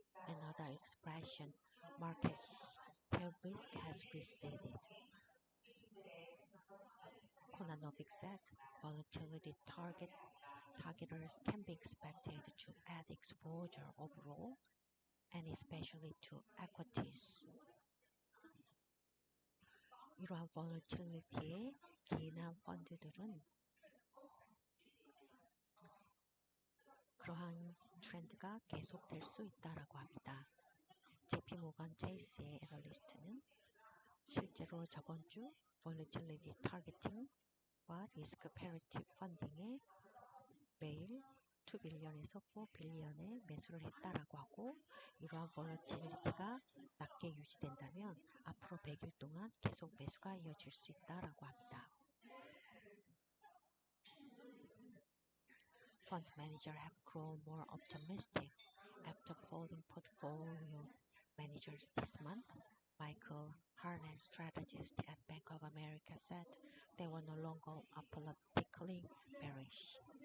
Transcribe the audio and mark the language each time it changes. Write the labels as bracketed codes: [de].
[en] Another expression, markets tail risk has receded. Konanovic said volatility targeters can be expected to add exposure overall and especially to equities. [ko] 이러한 volatility 기인한 펀드들은 그러한 트렌드가 계속될 수 있다라고 합니다. JP 모건 체이스의 애널리스트는 실제로 저번 주 volatility targeting과 risk parity 펀딩에 매일 2빌리언에서 4빌리언의 매수를 했다라고 하고 이러한 volatility가 낮게 유지된다면 앞으로 100일 동안 계속 매수가 이어질 수 있다라고 합니다. [en] Fund managers have grown more optimistic after polling portfolio managers this month. Michael Harnett, strategist at Bank of America, said they were no longer apologetically bearish.